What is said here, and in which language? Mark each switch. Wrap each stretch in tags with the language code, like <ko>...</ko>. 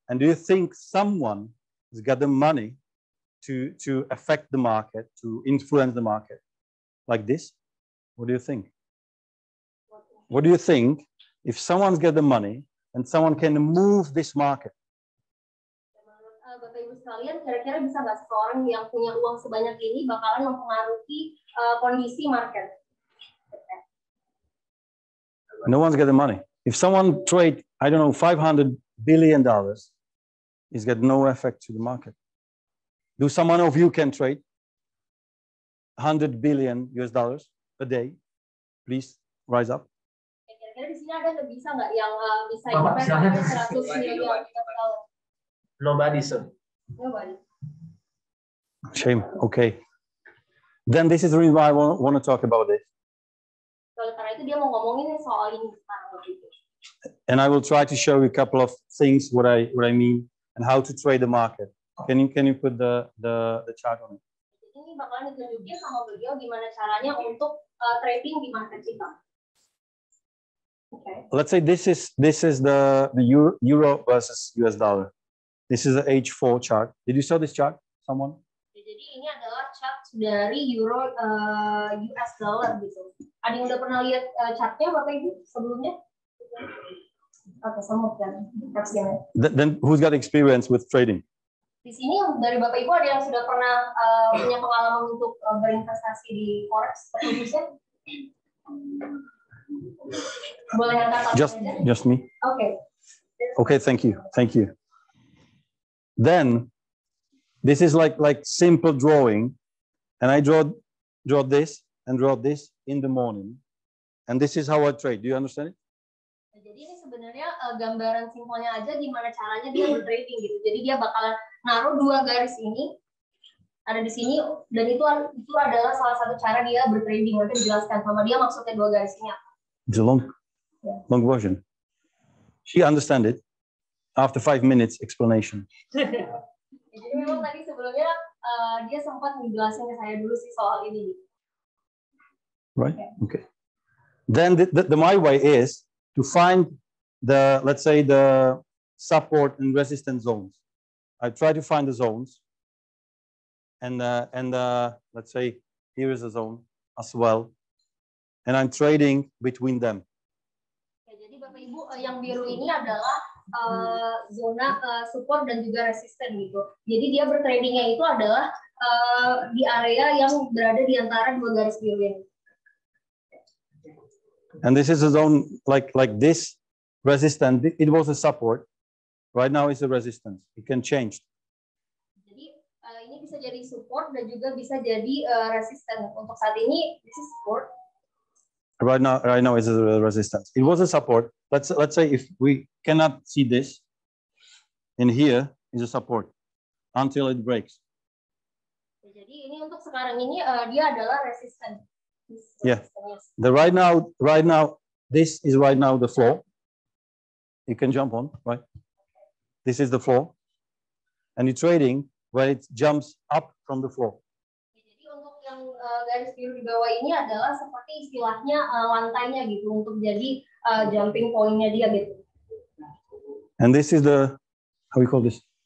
<en>And do you think someone has got the money to affect the market, to influence the market like this? What do you think? What do you think if someone's got the money and someone can move this market?</en> <id>Menurut Bapak Ibu sekalian, kira-kira bisa nggak seseorang yang punya uang sebanyak ini bakalan mempengaruhi kondisi market?</id> <en>No one's got the money. If someone trade, I don't know, $500 billion, it's got no effect to the market. Do someone of you can trade $100 billion US dollars a day? Please rise up.</en> <id>Kira-kira di sini ada nggak bisa nggak yang bisa Bapak,</id> <en>invest</en> <id>silakan. sampai 100 miliar dollar?</id> <en>Nobody, sir. Nobody. Shame. Okay. Then this is the reason why I want to talk about this.</en> <id>Karena itu dia mau ngomongin soal ini sekarang.</id> <en>And I will try to show you a couple of things what I mean and how to trade the market. Can you put the chart on it?</en> <id>Ini bakalan ditunjukin sama beliau gimana caranya untuk trading di market kita. Okay.</id> <en>Let's say this is the euro versus US dollar. This is the H4 chart. Did you saw this chart? Someone?</en> <id>Jadi ini adalah chart dari euro US dollar gitu. Ada yang udah pernah lihat chartnya Bapak Ibu sebelumnya? Oke, semua kan.</id> <en>Then who's got experience with trading?</en> <id>Di sini dari Bapak Ibu ada yang sudah pernah punya pengalaman untuk berinvestasi di forex seperti itu? Boleh angkat tangan</id> <en>Just me. Okay. Okay, thank you. Then this is like simple drawing, and I draw this and draw this in the morning, and this is how I trade. Do you understand it?</en> <id>Jadi ini sebenarnya gambaran simpelnya aja gimana caranya dia bertrading gitu. Jadi dia bakalan naruh dua garis ini ada di sini, dan itu adalah salah satu cara dia bertrading. Nanti dijelaskan sama dia maksudnya dua garis ini apa.</id> <en>It's a long version. She understand it after 5 minutes explanation.</en> <id>Jadi memang tadi sebelumnya dia sempat menjelaskan ke saya dulu sih soal ini.</id> <en>Right? Okay. Then my way is to find the, let's say, the support and resistance zones. I try to find the zones. And let's say here is a zone as well, and I'm trading between them.</en> <id>Ya, jadi Bapak Ibu yang biru ini adalah zona support dan juga resisten gitu. Jadi dia bertradingnya itu adalah di area yang berada di antara dua garis biru ini.</id> <en>And this is a zone like this resistance. It was a support. Right now it's a resistance. It can change.</en> <id>Ini bisa jadi support dan juga bisa jadi resisten. Untuk saat ini</id> <en>this is support. Right now it's a resistance. It was a support. Let's say if we cannot see this, in here is a support until it breaks.</en> <id>Jadi ini untuk sekarang ini dia adalah resisten.</id> <en>Yeah. The right now this is right now the floor. You can jump on, right? This is the floor, and you're trading where it jumps up from the floor.</en> <id>Jadi untuk yang garis biru di bawah ini adalah seperti istilahnya lantainya gitu, untuk jadi jumping point-nya dia gitu.</id> <en>And this is the, how we call this?</en>